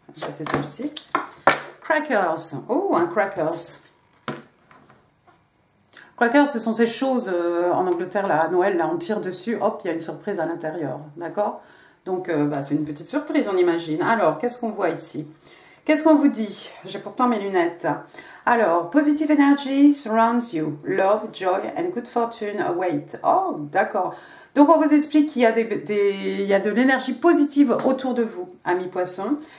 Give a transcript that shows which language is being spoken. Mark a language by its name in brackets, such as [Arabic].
[French] C'est celle-ci. Crackers. Oh, un crackers. Crackers, ce sont ces choses en Angleterre, là, à Noël, là, on tire dessus, hop, il y a une surprise à l'intérieur. D'accord? Donc, c'est une petite surprise, on imagine. Alors, qu'est-ce qu'on voit ici? Qu'est-ce qu'on vous dit? J'ai pourtant mes lunettes. [English] Alors, positive energy surrounds you. Love, joy and good fortune await. Oh, d'accord. [French] Donc, on vous explique qu'il y a de l'énergie positive autour de vous, amis poissons.